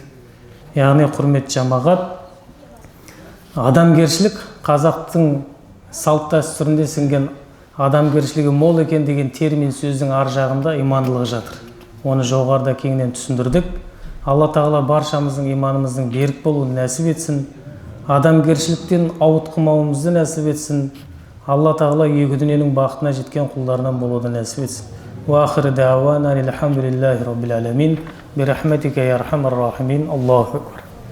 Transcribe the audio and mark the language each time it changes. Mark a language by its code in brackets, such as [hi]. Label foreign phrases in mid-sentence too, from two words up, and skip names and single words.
[kk] Яғни құрметті жамағат, адамгершілік қазақтың салт дәстүрінде сіңген адамгершілігі мол екен деген термин сөздің ар жағында имандылығы жатыр. Оны жоғарыда кеңінен түсіндірдік. Алла тағала баршамыздың иманымыздың берік болуын нәсіп етсін. Адамгершіліктен ауытқымауымызды нәсіп етсін. Алла тағала екі дүниенің бақытына жеткен құлдарынан болуды нәсіп етсін. [ar] وآخر دعوانا الحمد لله رب العالمين برحمتك يا أرحم الراحمين الله أكبر.